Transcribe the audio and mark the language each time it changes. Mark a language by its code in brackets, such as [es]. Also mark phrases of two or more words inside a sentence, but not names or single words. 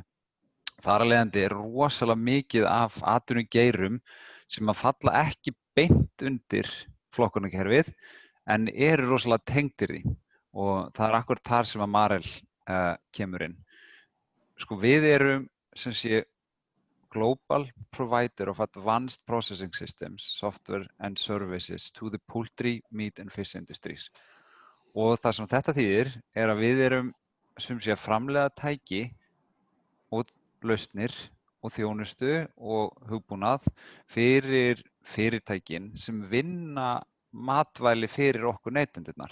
[is] Þar af leiðandi rosalega mikið af atvinnugeirum sem að falla ekki beint undir flokkunarkerfið en eru rosalega tengdir því og það akkúrat þar sem að Marel kemur inn. Sko við erum sem sé [en] global provider of advanced processing systems, software and services to the poultry, meat and fish industries. [is] Og það sem þetta þýðir að við erum sem sé að framleiða tæki og lausnir og þjónustu og hugbúnað fyrir fyrirtækin sem vinna matvæli fyrir okkur neytendurnar.